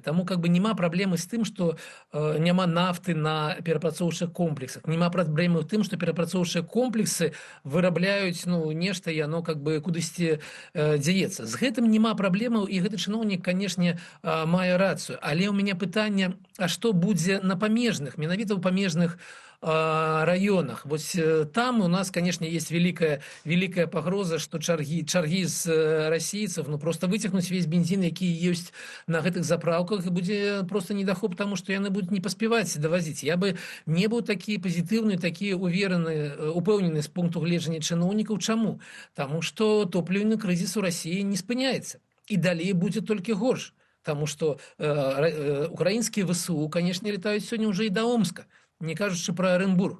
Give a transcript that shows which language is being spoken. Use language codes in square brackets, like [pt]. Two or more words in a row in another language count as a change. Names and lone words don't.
[be] Таму няма праблемы з тым, што няма нафты на перапрацоўчых комплексах. Няма праблемы ў тым, што перапрацоўчыя комплексы вырабляюць нешта, і яно кудысьці дзяецца. З гэтым няма праблемаў, і гэты чыноўнік, канешне, мае рацыю. Але ў мяне пытанне, а што будзе на памежных, менавіта ў памежных районах. [ru] Вот там у нас, конечно, есть великая погроза, что [be] чарги з расійцаў, ну, просто выцягнуць весь бензин, які ёсць на гэтых заправках, і будзе просто недахоп, [ru] потому что [be] яны будуць не паспяваць давазіць. Я бы не быў такі пазітыўны, такі упэўнены з пункту гледжання чыноўнікаў. Чаму? Таму што топлівны крызіс у Расіі не спыняецца. І далей будзе толькі горш. Таму што украінскія ВСУ, конечно, летаюць сёння ўжо і да Омска, не кажучы пра Арэнбург.